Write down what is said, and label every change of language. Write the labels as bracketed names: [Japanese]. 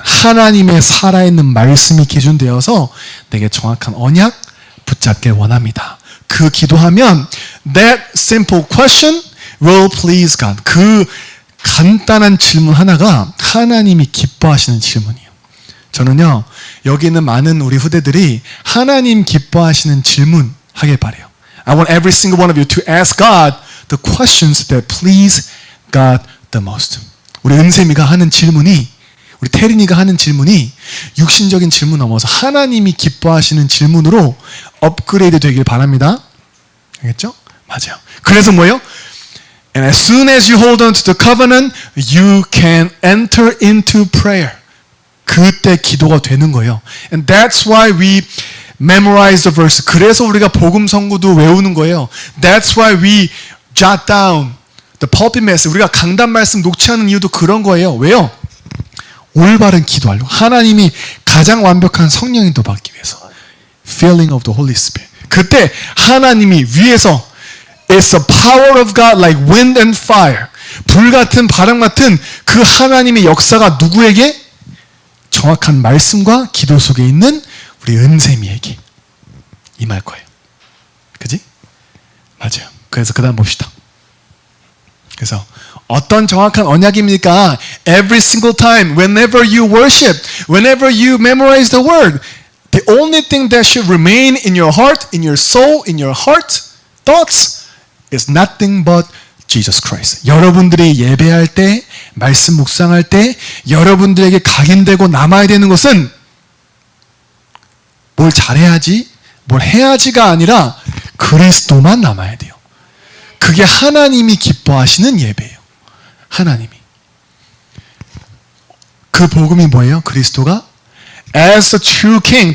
[Korean] 하나님의 살아있는 말씀이 기준되어서 내게 정확한 언약 붙잡길 원합니다. 그 기도하면 [English] that simple question will please God. [Korean] 그 간단한 질문 하나가 하나님이 기뻐하시는 질문이에요. 저는요, 여기 있는 많은 우리 후대들이 하나님 기뻐하시는 질문 하길 바래요. [English] I want every single one of you to ask God the questions that please God the most. [Korean] 우리 은샘이가 하는 질문이, 우리 태린이가 하는 질문이 육신적인 질문 넘어서 하나님이 기뻐하시는 질문으로 업그레이드 되길 바랍니다. 알겠죠? 맞아요. 그래서 뭐예요? [English] And as soon as you hold on to the covenant, you can enter into prayer. [Korean] 그때 기도가 되는 거예요. [English] And that's why we memorize the verse. [Korean] 그래서 우리가 복음 성구도 외우는 거예요. [English] That's why we jot down the pulpit message. [Korean] 우리가 강단 말씀 녹취하는 이유도 그런 거예요. 왜요? 올바른 기도하려고. 하나님이 가장 완벽한 성령인도 받기 위해서. [English] Filling of the Holy Spirit. [Korean] 그때 하나님이 위에서 [English] It's the power of God like wind and fire. [Korean] 불 같은 바람 같은 그 하나님의 역사가 누구에게? 정확한 말씀과 기도 속에 있는 우리 은샘이에게 임할 거예요. 그지? 맞아요. 그래서 그 다음 봅시다. 그래서 어떤 정확한 언약입니까? [English] Every single time, whenever you worship, whenever you memorize the word, the only thing that should remain in your heart, in your soul, in your heart, thoughts, is nothing but Jesus Christ. [Korean] 여러분들이 예배할 때, 말씀 묵상할 때, 여러분들에게 각인되고 남아야 되는 것은 뭘 잘해야지, 뭘 해야지가 아니라 그리스도만 남아야 돼요. 그게 하나님이 기뻐하시는 예배예요. 하나님이. 그 복음이 뭐예요? 그리스도가 [English] as the true king.